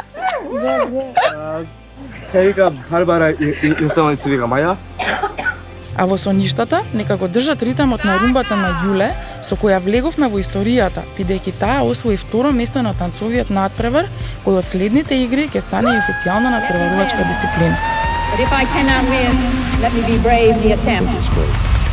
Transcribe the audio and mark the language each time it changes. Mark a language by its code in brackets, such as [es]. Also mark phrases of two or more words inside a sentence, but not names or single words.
[mk] Се вика Барбара и Стефан се вика Маја. А во соништата нека го држат ритамот на румбата на Јуле, со која влеговме во историјата, бидејќи таа освои второ место на танцовиот надпревар, кој од следните игри ќе стане и официјална надпреварувачка дисциплина. [en] But if I cannot win, let me be brave the attempt.